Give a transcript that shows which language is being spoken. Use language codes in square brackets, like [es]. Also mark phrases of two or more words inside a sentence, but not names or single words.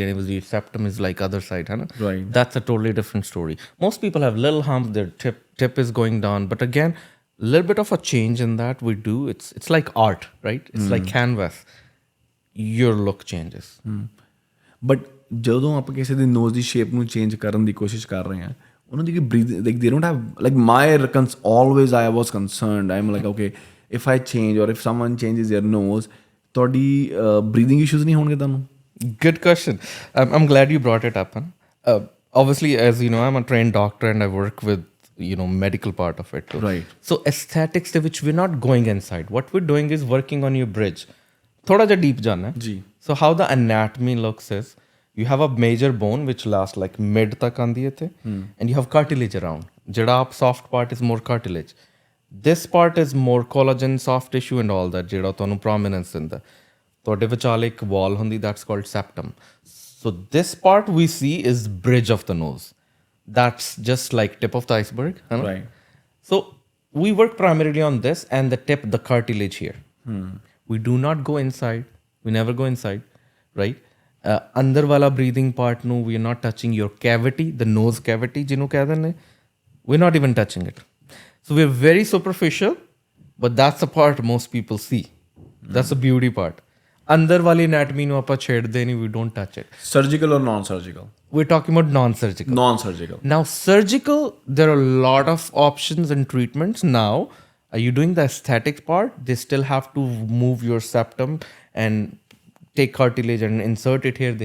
[en] And your septum is like other side, huh? Right. That's a totally different story. Most people have little humps, their tip is going down. But again, a little bit of a change in that we do. It's like art, right? It's like canvas. Your look changes. [pa] But ਜਦੋਂ ਆਪਾਂ ਕਿਸੇ ਦੀ ਨੋਜ਼ ਦੀ ਸ਼ੇਪ ਨੂੰ ਚੇਂਜ ਕਰਨ ਦੀ ਕੋਸ਼ਿਸ਼ ਕਰ ਰਹੇ ਹਾਂ, ਉਹਨਾਂ ਦੀ [en] breathing, like they don't have, like always I was concerned. I'm like okay, if I change or if someone changes their nose, ਤੁਹਾਡੀ breathing issues [pa] ਨਹੀਂ ਹੋਣਗੇ ਤੁਹਾਨੂੰ? [en] Good question. I'm glad you brought it up. Huh? Obviously, as you know, I'm a trained doctor and I work with medical part of it too. Right. So aesthetics to which we're not going inside. What we're doing is working on your bridge. [pa] ਥੋੜ੍ਹਾ ਜਾ deep ਜਾਣਾ. [en] So how the anatomy looks is, you have a major bone which lasts like mid [pa] ਤੱਕ ਆਂਦੀ ਹੈ, [en] and you have cartilage around. Jada soft part is more cartilage. This part is more collagen, soft tissue and all that, [pa] ਜਿਹੜਾ ਤੁਹਾਨੂੰ prominence ਦਿੰਦਾ ਤੁਹਾਡੇ ਵਿਚਾਲੇ ਇੱਕ wall ਹੁੰਦੀ, [en] that's called septum. So this part we see is bridge of the nose. That's just like tip of the iceberg. Right. So we work primarily on this and the tip, the cartilage here. We do not go inside. We never go inside, right? [pa] ਅੰਦਰ ਵਾਲਾ [en] breathing part no, we are not touching your cavity, the nose cavity [pa] ਜਿਹਨੂੰ ਕਹਿ ਦਿੰਦੇ, [en] we're not even touching it. So we're very superficial, but that's the part most people see. That's the beauty part. [pa] ਅੰਦਰ ਵਾਲੀ anatomy ਨੂੰ ਆਪਾਂ ਛੇੜਦੇ ਨਹੀਂ, [en] we don't touch it. Surgical or non-surgical? We're talking about non-surgical. Non-surgical. Now, surgical, there are a lot of options and treatments. Now, are you doing the aesthetic part? They still have to move your septum and take cartilage and insert it here.